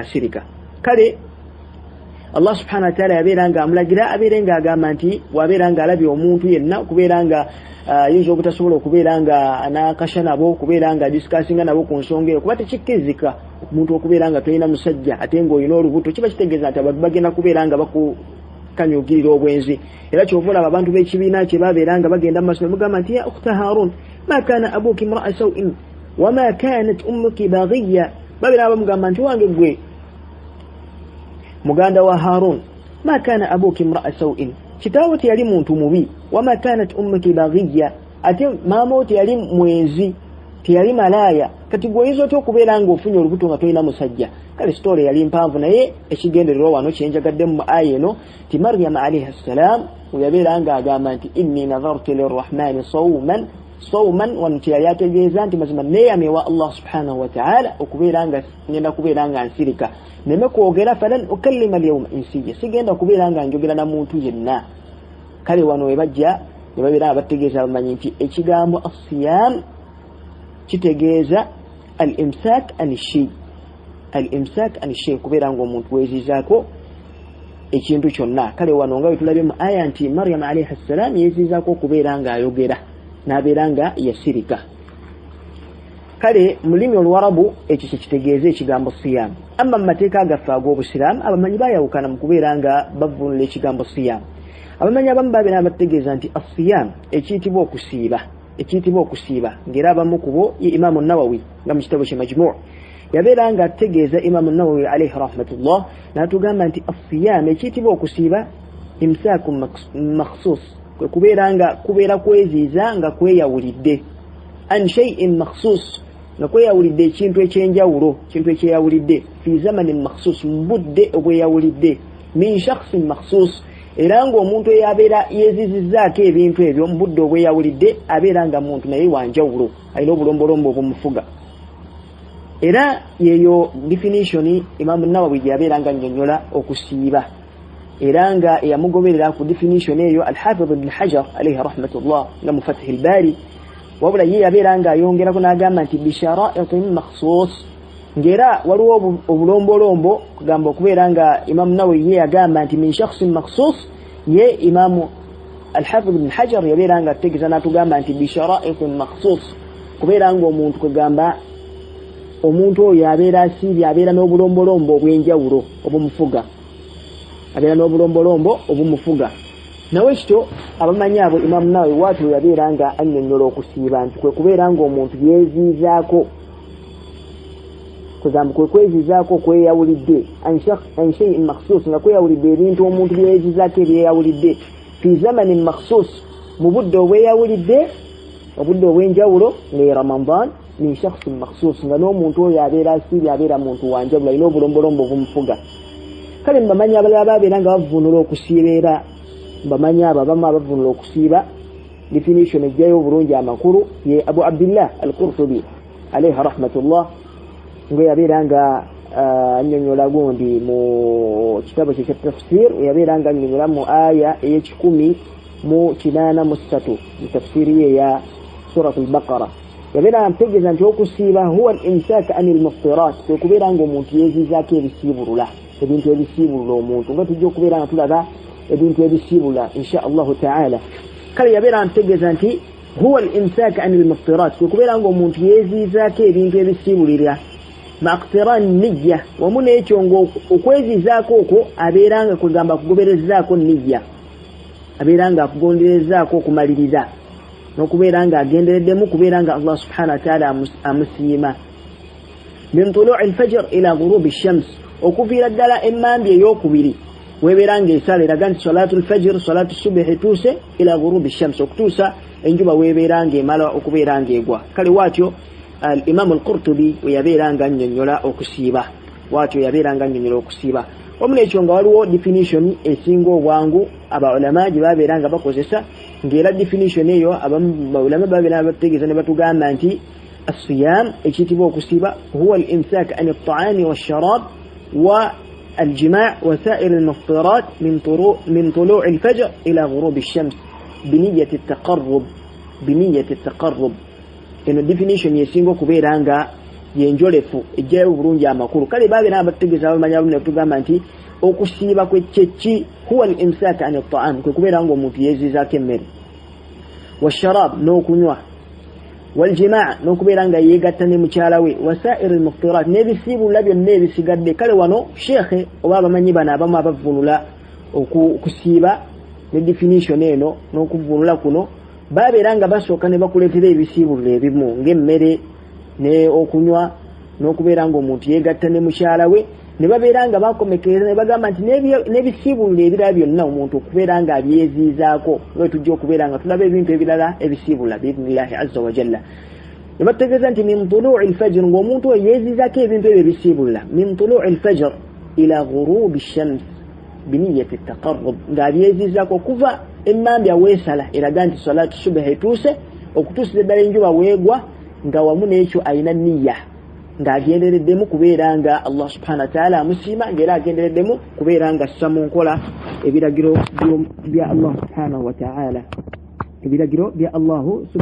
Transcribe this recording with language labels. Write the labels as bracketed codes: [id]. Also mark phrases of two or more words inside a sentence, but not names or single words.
[lg] asirika kale [ar] الله سبحانه وتعالى [lg] yabeera nga amulagira abeere nga agamba nti wabeera nga alabye omuntu yenna okubeera nga yinza obutasobola okubeera nga anakasha nabo okubeera nga discussinga nabo ku nsonga eyo kuba tekikkirizika omuntu okubeera nga tolina musajja ate ng'olina olubuto kiba kitegeeza nti abantu bagenda kubeera nga bakukanyugirira obwenzi era kyova olaba abantu b'ekibiina kye babeera nga bagenda mu maaso ne mugamba nti [ar] يا أخت هارون ما كان أبوك امرأ سوء وما كانت أمك بغيا [lg] babeera bamugamba nti wange gwe muganda wa Harun [ar] ما كان أبوك امرأ سوء [lg] kitaawo teyali muntu mubi [ar] وما كانت أمك بغيا [lg] ate maama teyali mwenzi teyali malaya kati gwoyinza otya okubeera nga ofunye olubuto nga tolina musajja kale story yali mpanvu naye ekigendererwa wano kyenjagadde mu aya eno ti Maryam [ar] عليه السلام [lg] weyabeera nga agamba nti [ar] إني نذرت للرحمن صوما [lg] wano kyeyali ategeeza nti mazima neeyamewa [ar] الله سبحانه وتعالى [lg] okubeera nga ngenda kubeera nga nsirika neme kwogera [ar] فلن أكلم اليوم إنسيا [lg] sigenda kubeera nga njogera na muntu yenna kale wano webajja ne babeera bategeeza bamanyi nti ekigambo asiyam kitegeeza al-imsak [ar] عن شيء [lg] kubeera nga omuntu weezizaako ekintu kyonna kale wano nga wetulabye mu aya nti Maryam [ar] عليه السلام [lg] yeezizaako okubeera nga ayogera n'abeera nga yasirika kale mu lulimi oluwarabu ekyo kyekitegeeza ekigambo siyam amma mu mateeka gaffe ag'obusiraamu abamanyi bayawukana mu kubeera nga bavunula ekigambo siyam abamanyi abamu babeera bategeeza nti asiyam ekiyitibwa okusiiba ng'era abamu ku bo ye Imaamu Nawawi nga mu kitabo kye Majmu' yabeera nga ategeeza Imaamu Nawawi [ar] عليه رحمة الله [lg] n'atugamba nti asiyam ekiyitibwa okusiiba [ar] إمساك مخصوص [lg] kwe kubeera kweziiza nga kweyawulidde [ar] عن شيء مخصوص [lg] nga kweyawulidde ekintu ekyenjawulo kintu ekyeyawulidde [ar] في زمن مخصوص [lg] mu budde obweyawulidde [ar] من شخص مخصوص [lg] era ng'omuntu eyabeera yeezizizzaako ebintu ebyo mu budde obweyawulidde abeera nga muntu naye wanjawulo alina obulombolombo obumufuga era yeyo definition Imaamu Nawawi gye yabeera nga nnyonnyola okusiiba era nga eyamugoberera ku definition eyo al-Hafiz Ibn Hajar [ar] عليه رحمة الله [lg] nga mu Fath al-Bari wabula ye yabeera nga ayongerako n'agamba nti [ar] بشرائط مخصوصة [lg] ng'era waliwo obulombolombo kugamba okubeera nga Imaamu Nawawi ye yagamba nti [ar] من شخص مخصوص [lg] ye Imaamu al-Hafiz Ibn Hajar yabeera nga ategeeza n'atugamba nti [ar] بشرائط مخصوصة [lg] kubeera ng'omuntu kwegamba omuntu oyo abeera asiibye abeera n'obulombolombo obw'enjawulo obumufuga abeera n'obulombolombo obumufuga nawe kityo abamanyi abo Imam Nawawi waatu yabeera nga annyonnyola okusiiba nti kwe kubeera ng'omuntu yeeziizaako kugamba kwe kweziizaako kweyawulidde [ar] عن شيء مخصوص [lg] nga kweyawulidde ebintu omuntu byeyeziizaako ebyeyawulidde [ar] في زمن مخصوص [lg] mu budde obweyawulidde obudde obw'enjawulo nga Ramadan [ar] من شخص مخصوص [lg] nga n'omuntu oyo abeera asiibye abeera muntu wanjawulo alina obulombolombo obumufuga kale mbamanyi abalala babeera nga bavunula okusiiba era mbamanyi abo abamu abavunula okusiiba definition ejjayo obulungi amakulu ye Abu Abdillah al-Qurtubi [ar] عليه رحمة الله [lg] ngo yabeera nga annyonnyola gundi mu kitabo kye kya tafsir yabeera nga annyonnyola mu aya ey'ekikumi mu 83 mu tafsiri ye ya surat al-Baqara yabeera amtegeeza nti okusiiba [ar] هو الإمساك عن المفطرات [lg] kwe kubeera ng'omuntu yeeziizaako ebisiibulula ebintu ebisiibulula omuntu nga tujja okubeera nga tulaba ebintu ebisiibula [ar] إن شاء الله تعالى [lg] kale yabeera amtegeeza nti [ar] هو الإمساك عن المفطرات [lg] kwe kubeera ng'omuntu yeeziizaako ebintu ebisiibulira [ar] مقترنا نية [lg] wamu n'ekyo ng'okweziizaako okwo abeera nga kwegamba kugoberezaako niyya abeera nga akugonderezaako okumaliriza n'okubeera nga agendereddemu kubeera nga [ar] الله سبحانه وتعالى [lg] amusiima [ar] من طلوع الفجر إلى غروب الشمس [lg] okuviira ddala emmambya ey'okubiri webeera ng'esala eraga nti [ar] صلاة الفجر صلاة الصبح [lg] etuuse [ar] إلى غروب الشمس [lg] okutuusa enjuba webeera ng'emala okubeera ng'egwa kale waatyo al-Imam al-Qurtubi yabeera nga annyonnyola okusiiba waatyo yabeera nga annyonnyola okusiiba wamu n'ekyo nga waliwo definition esinga obwangu abaulama gye babeera nga bakozesa ng'era definition eyo abamu baulama babeera bategeeza ne batugamba nti as-siyam ekiyitibwa okusiiba [ar] هو الإمساك عن الطعام والشراب والجماع وسائر المفطرات من طلوع الفجر إلى غروب الشمس بنية التقرب إنه [lg] definition يسينغو كبيرا nga yenjolefu ejjayo bulungi amakulu kale babeera abategeeza abamanya bulungi tugamba nti okusiiba kw'ekyeki [ar] هو الإمساك عن الطعام [lg] kwe kubeera ng'omuntu yeeziizaako emmere washarab n'okunywa والجماع n'okubeera nga yeegatta ne mukyala we [ar] وسائر المفطرات [lg] n'ebisiibulula byonna ebisigadde kale wano sheekhe oba abamanyi bano abamu abavunula okusiiba ne definition eno n'okuvunula kuno babeera nga basooka ne bakuleetera ebisiibulula ebimu ng'emmere ne okunywa n'okubeera ng'omuntu yeegatta ne mukyala we ne babeera nga bakomekereza ne bagamba nti n'ebisiibulula ebirala byonna omuntu okubeera nga abyeziizaako we tujja okubeera nga tulaba ebintu ebirala ebisiibulula [ar] بإذن الله عز وجل [lg] ne bategeeza nti [ar] من طلوع الفجر [lg] ng'omuntu oyo yeeziizaako ebintu ebyo ebisiibulula [ar] من طلوع الفجر إلى غروب الشمس بنية التقرب [lg] ng'abyeziizaako okuva emmambya weesala eraga nti [ar] صلاة الصبح [lg] etuuse okutuusiza ddala enjuba weegwa nga wamu n'ekyo alina niyya ng'agendereddemu kubeera nga [ar] الله سبحانه وتعالى [lg] amusiima ng'era agendereddemu kubeera nga assa mu nkola ebiragiro bya [ar] الله سبحانه وتعالى [lg] ebiragiro bya [ar] الله سبحانه